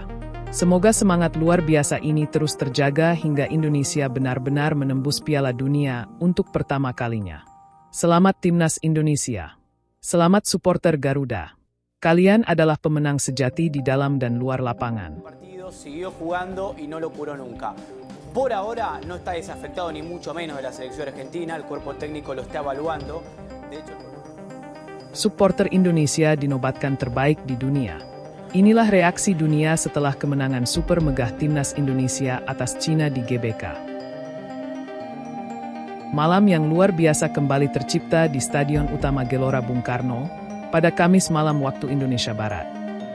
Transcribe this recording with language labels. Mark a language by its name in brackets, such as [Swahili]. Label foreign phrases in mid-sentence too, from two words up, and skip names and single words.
[Indonesian] Semoga semangat luar biasa ini terus terjaga hingga Indonesia benar-benar menembus Piala Dunia untuk pertama kalinya. Selamat Timnas Indonesia. Selamat supporter Garuda. Kalian adalah pemenang sejati di dalam dan luar lapangan. [Spanish] Siguió jugando y no lo curó nunca. Por ahora no está desafectado ni mucho menos de la selección argentina, el cuerpo técnico lo está evaluando. De hecho, [Indonesian] supporter Indonesia dinobatkan terbaik di dunia. Inilah reaksi dunia setelah kemenangan super megah timnas Indonesia atas Cina di GBK. Malam yang luar biasa kembali tercipta di Stadion Utama Gelora Bung Karno pada Kamis malam waktu Indonesia Barat.